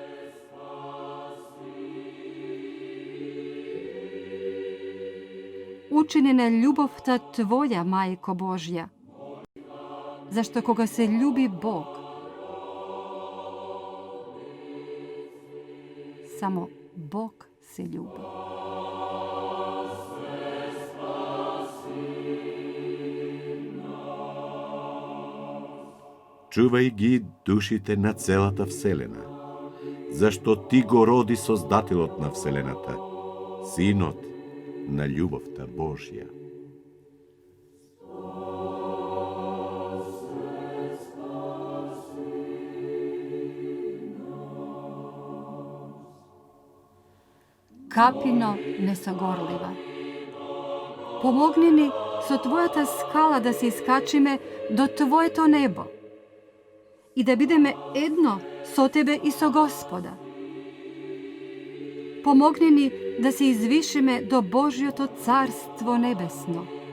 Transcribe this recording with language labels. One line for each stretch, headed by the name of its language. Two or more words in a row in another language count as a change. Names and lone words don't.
Macedonian: Учињена љубов та твоја, Мајко Божја, зашто кога се љуби Бог. Само Бог се љуби. Чувај ги душите на целата вселена, зашто ти го роди Создателот на вселената, Синот на љубовта Божја. Капино несогорљива. Помогни ми со твојата скала да се искачиме до твоје то небо и да бидеме едно со тебе и со Господа. Помогни ми да се извишиме до Божјо то царство небесно.